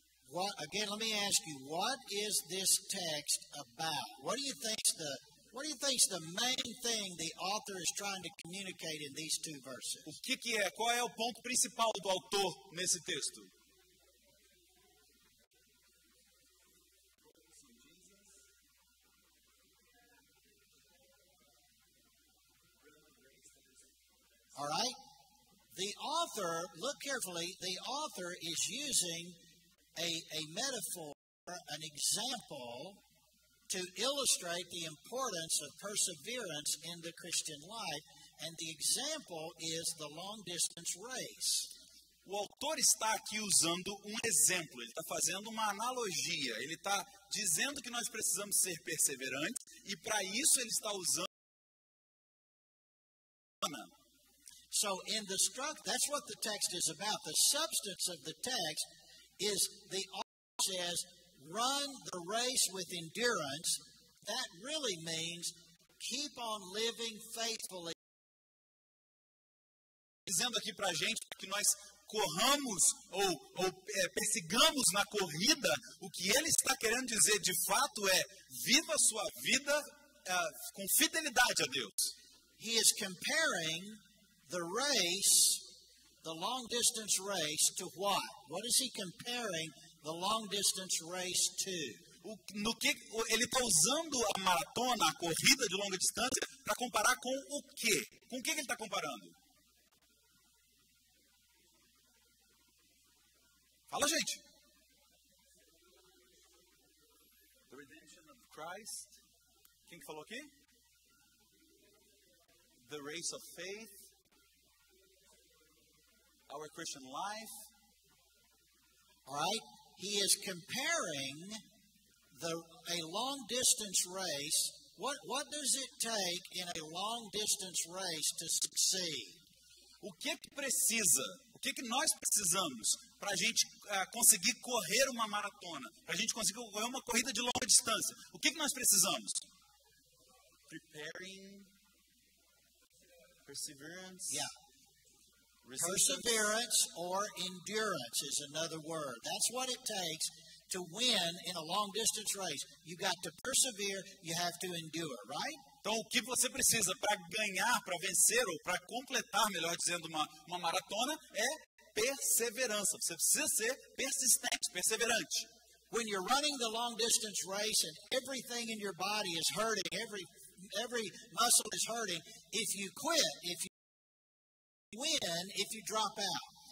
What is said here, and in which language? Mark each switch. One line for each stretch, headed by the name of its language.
English: Again, let me ask you, what is this text about? What do you think's the main thing the author is trying to communicate in these two verses?
Portuguese: O que é? Qual é o ponto principal do autor nesse texto?
English: All right. The author, look carefully, the author is using a metaphor, an example, to illustrate the importance of perseverance in the Christian life, and the example is the long-distance race.
Portuguese: O autor está aqui usando um exemplo, ele está fazendo uma analogia, ele está dizendo que nós precisamos ser perseverantes, e para isso ele está usando.
English: So that's what the text is about. The substance of the text is the author says, run the race with endurance. That really means keep on living faithfully.
Portuguese: Dizendo aqui para a gente que nós corramos ou persigamos na corrida, o que ele está querendo dizer de fato é: viva a sua vida com fidelidade a Deus.
English: He is comparing the race, the long distance race, to what? What is he comparing the long distance race to?
Portuguese: No que ele está usando a maratona, a corrida de longa distância, para comparar com o quê? Com o que ele está comparando? Fala, gente.
English: The redemption of Christ.
Portuguese: Quem que falou aqui?
English: The race of faith. Our Christian life. All right? He is comparing a long distance race. What does it take in a long distance race to succeed?
Portuguese: O que precisa? O que nós precisamos para a gente conseguir correr uma maratona? Para a gente conseguir correr uma corrida de longa distância? O que nós precisamos?
English: Preparing, perseverance. Yeah. Resistance. Perseverance or endurance is another word. That's what it takes to win in a long distance race. You got to persevere, you have to endure, right?
Portuguese: Então, o que você precisa para ganhar, para vencer ou para completar, melhor dizendo, uma maratona é perseverança. Você precisa ser persistente, perseverante.
English: When you're running the long distance race and everything in your body is hurting, every muscle is hurting, if you quit, if you win, if you drop out.